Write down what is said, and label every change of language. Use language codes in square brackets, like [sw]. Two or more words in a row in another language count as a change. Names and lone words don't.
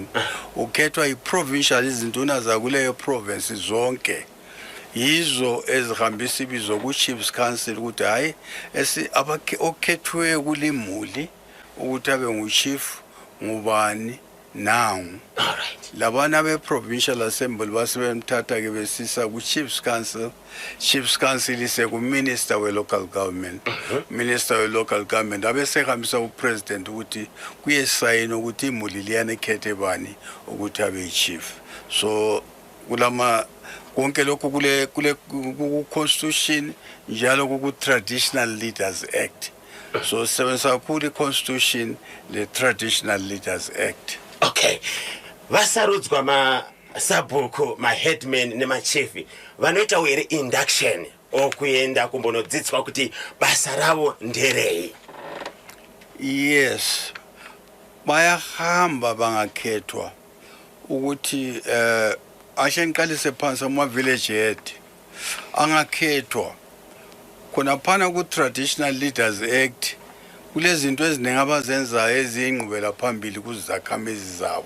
[nd] Ukhethwa i-provincial izinduna zakuleyo province zonke yizo ezihambisa ibizo ku- [en] chiefs council [nd] ukuthi hayi okhethwe kulimuli ukuthi abe nguchief ngubani nangu. [en] Alright. [nd] Labana be- [en] provincial assembly [nd] basebemthatha ke besisa ku- [en] chiefs council. Chiefs council [nd] ise ku-minister we- [en] local government. [nd] Minister we- [en] local government [nd] abesehambisa ku-president ukuthi kuyesayina ukuthi imuli liyana ekhethe bani ukuthi abe yichief. So kulama konke lokhu kule ku-constitution njalo ku- [en] traditional leaders act. [nd] So sebenzisa kakhulu i-constitution le [en] traditional leaders act. Okay. [sn] vasarudzwa masabhuku maheadman nemachief vanoita here induction okuenda kumbonodzidzwa kuti basa ravo nderei. [nd] Yes, bayahamba bangakhethwa ukuthi ashe ngiqalise phansi ama-village head angakhethwa khona phana ku- [en] Traditional Leaders Act [nd] kulezinto eziningi abazenzayo eziyingqubela phambili kuzizakhamizi zabo.